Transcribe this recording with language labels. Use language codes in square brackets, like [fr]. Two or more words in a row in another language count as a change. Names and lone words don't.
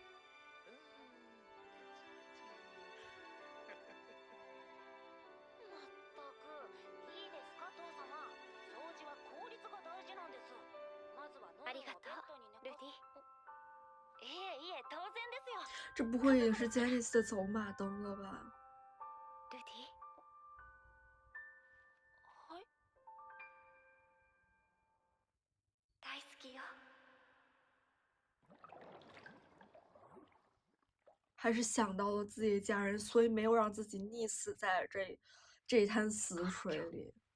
[ja] まったく、いいですか父様。掃除は効率が大事なんです。まずは喉のベッドにディ。いえいえ、当然ですよ。 [zh] 这不会也是杰尼斯的走马灯了吧？ [ja] ルディ。はい。大好きよ。 [zh] 还是想到了自己家人，所以没有让自己溺死在这一滩死水里。